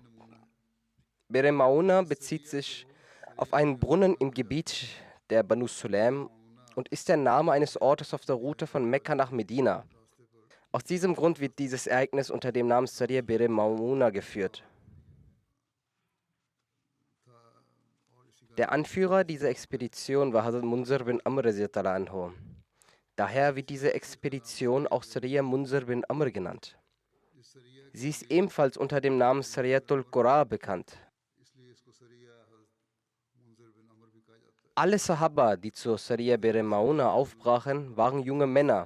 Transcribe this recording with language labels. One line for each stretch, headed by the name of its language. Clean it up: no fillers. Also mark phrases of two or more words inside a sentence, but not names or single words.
German: Bir Mamuna bezieht sich auf einen Brunnen im Gebiet der Banu Sulaim und ist der Name eines Ortes auf der Route von Mekka nach Medina. Aus diesem Grund wird dieses Ereignis unter dem Namen Sariya Bir Mamuna geführt. Der Anführer dieser Expedition war Hazrat Munzir bin Amr
Arabic: رضي الله عنه.
German: Daher wird diese Expedition auch Sariya Munzir bin Amr genannt. Sie ist ebenfalls unter dem Namen Sariyatul Qura bekannt. Alle Sahaba, die zur Sariya Bir Mauna aufbrachen, waren junge Männer.